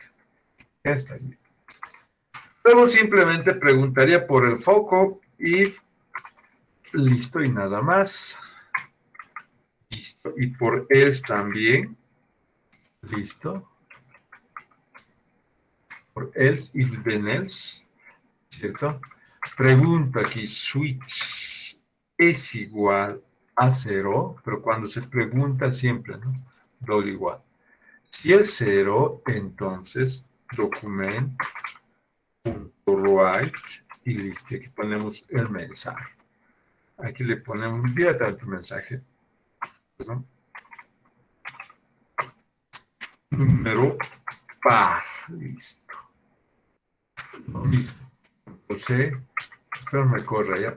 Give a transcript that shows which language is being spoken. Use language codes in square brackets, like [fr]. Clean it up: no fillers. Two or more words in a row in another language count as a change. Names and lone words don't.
[es] Ya está bien. Luego simplemente preguntaría por el foco y listo, y nada más. Listo. Y por else también. Listo. Por else, [en] if then else. [es] ¿Cierto? Pregunta aquí, switch es igual a 0, pero cuando se pregunta siempre, ¿no? Doble igual. Si es 0, entonces document.write y listo. Aquí ponemos el mensaje. Aquí le ponemos, envía tanto mensaje. ¿No? Número par. Listo. Entonces, pero me corre ya.